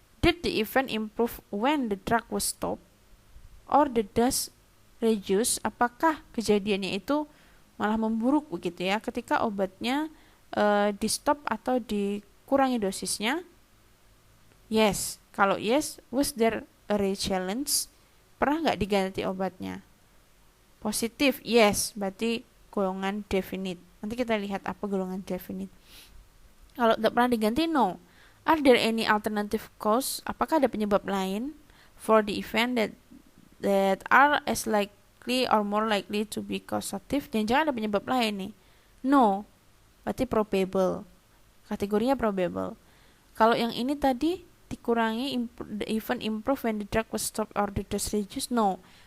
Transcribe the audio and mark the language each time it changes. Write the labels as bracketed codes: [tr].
[en] Did the event improve when the drug was stopped or the dose reduced? [id] Apakah kejadiannya itu malah memburuk begitu ya ketika obatnya di stop atau dikurangi dosisnya? [en] Yes. [id] Kalau [en] yes, was there a re-challenge? [id] Pernah nggak diganti obatnya? [en] Positif, yes. [id] Berarti golongan definite. Nanti kita lihat apa golongan definite. Kalau tidak pernah diganti, no. [en] Are there any alternative cause? [id] Apakah ada penyebab lain [en] for the event that are as likely or more likely to be causative? [id] Jangan ada penyebab lain nih. No. Berarti probable. Kategorinya probable. Kalau yang ini tadi dikurangi, [en] the event improve when the drug was stopped or the dose reduced? No.